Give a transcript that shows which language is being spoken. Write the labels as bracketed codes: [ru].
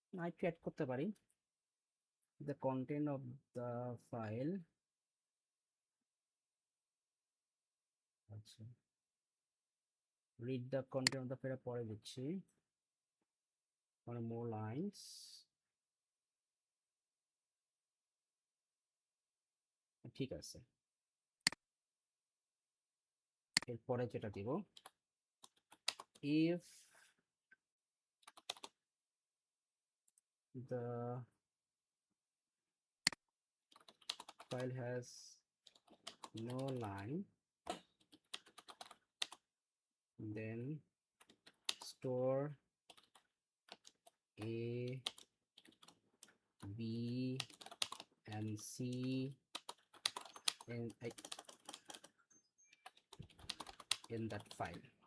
[bn] একটু অ্যাড করতে পারি, [en] the content of the file। [bn] আচ্ছা [en] read the content of the file [bn] পরে দিচ্ছি, মানে [en] more lines। [bn] ঠিক আছে, এরপরে যেটা দিব, [en] if the file has no line, then store A, B, and C in that file.